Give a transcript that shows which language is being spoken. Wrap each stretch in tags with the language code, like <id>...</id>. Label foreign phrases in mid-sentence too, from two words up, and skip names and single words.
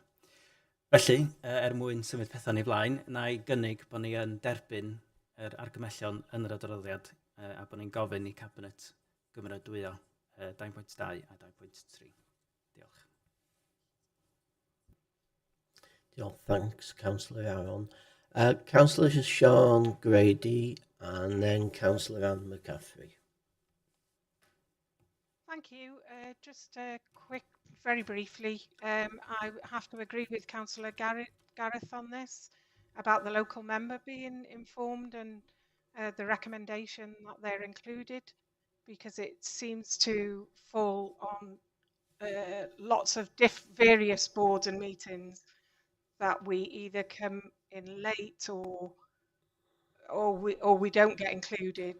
<cy>Felly, mwyn symud pethau yn ei flaen, na I gynnig bod ni yn derbyn yr argymellion yn yr adroddiad a bod ni'n gofyn I Cabinet gymeradwyo 2.2 a 2.3. Diolch. Diolch,</cy> <en>thanks, Councillor Aaron. Councillor Sean Grady and then Councillor Anne McCaffrey. Thank you. Just quick, very briefly, I have to agree with Councillor Gareth on this about the local member being informed and the recommendation that they're included, because it seems to fall on lots of various boards and meetings that we either come in late or we don't get included.</en>